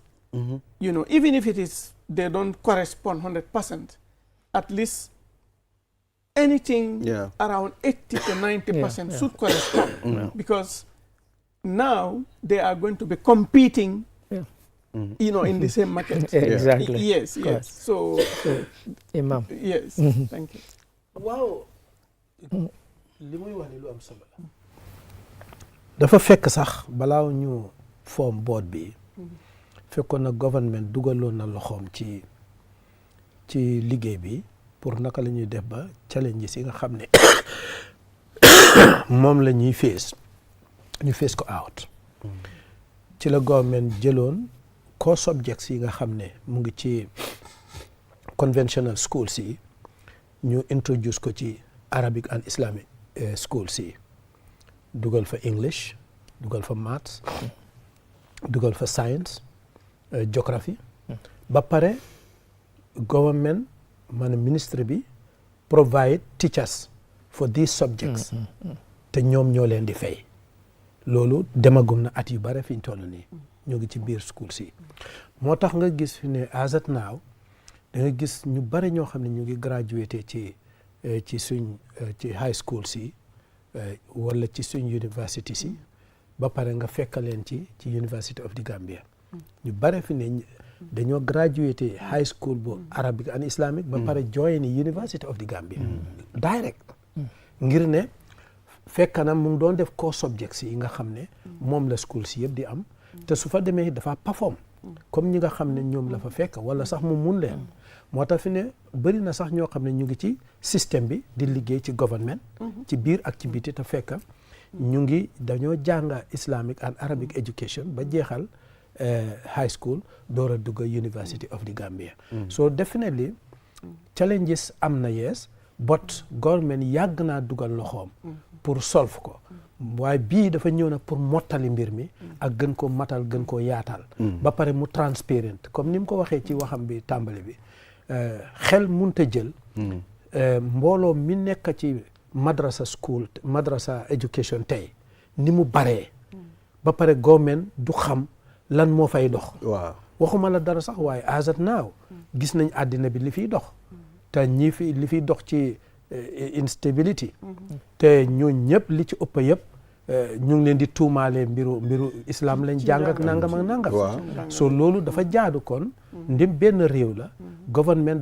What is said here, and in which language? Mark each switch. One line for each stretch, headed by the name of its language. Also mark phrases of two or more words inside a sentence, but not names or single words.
English: You know, even if they don't correspond 100%, at least anything around 80 to 90% should correspond. Because now they are going to be competing, you know, in the same market. Exactly. Yes, yes. So, Imam. yes, thank you.
Wolof: waaw li muy wax ni lu am solo la dafa fekk sax balaa ñu
English: form board
Wolof: bi fekkoon na government dugaloon na loxoom ci liggéey bi pour naka la ñuy def ba challenges yi nga xam ne moom la ñuy ñu face ko out ci la government jëloon
English: core subjects
Wolof: yi nga xam ne mu ngi ci
English: conventional schools
Wolof: yi ñu introduce ko ci
English: Arabic and Islamic schools
Wolof: yi dugal fa English dugal fa maths dugal fa
English: science geography
Wolof: ba pare government maanaam ministre bi
English: provide teachers for these subjects
Wolof: te ñoom ñoo leen di fay loolu demagum na at yu bare fi ñu toll nii ñu ngi ci biir schools yi moo tax nga gis fi ne
English: as at now
Wolof: da nga gis ñu bare ñoo xam ne ñu ngi graduate ci suñ ci
English: high school
Wolof: si wala ci suñ university si ba pare nga fekk leen ci University of the Gambia ñu bare fi ne dañoo
English: graduate high school
Wolof: bu
English: Arabic and Islamic
Wolof: ba pare join University of the Gambia direct ngir ne fekk na mu ngi doon def
English: core subjects
Wolof: yi nga xam ne moom la school si yëpp di am te su fa demee dafa perform comme ñi nga xam ne ñoom la fa fekk wala sax mu mun leen moo tax fi ne bëri na sax ñoo xam ne ñu ngi ci système bi di liggéey ci government ci biir ak ci biti te fekk ñu ngi dañoo jàng
English: Islamic and Arabic education
Wolof: ba jeexal
English: high school
Wolof: door a dugg University of the Gambia
English: so definitely challenges
Wolof: am na
English: yes but government
Wolof: yàgg naa dugal loxoom pour solve ko waaye bii dafa ñëw nag pour mottali mbir mi ak gën koo matal gën koo yaatal ba pare mu transparent comme ni mu ko waxee ci waxam bi tàmbali bi xel munta jël mbooloo mi nekk ci madrasa education tey ni mu baree ba pare government du xam lan moo fay dox waaw waxuma la dara sax waaye
English: as at now
Wolof: gis nañ àddina bi li fiy dox te li fiy dox ci instability te ñoo ñëpp li ci ëpp yëpp ñu ngi leen di tuumaale mbiru islam lañ jàng ak nangam ak nangam so loolu dafa jaadu kon ndim benn réew la government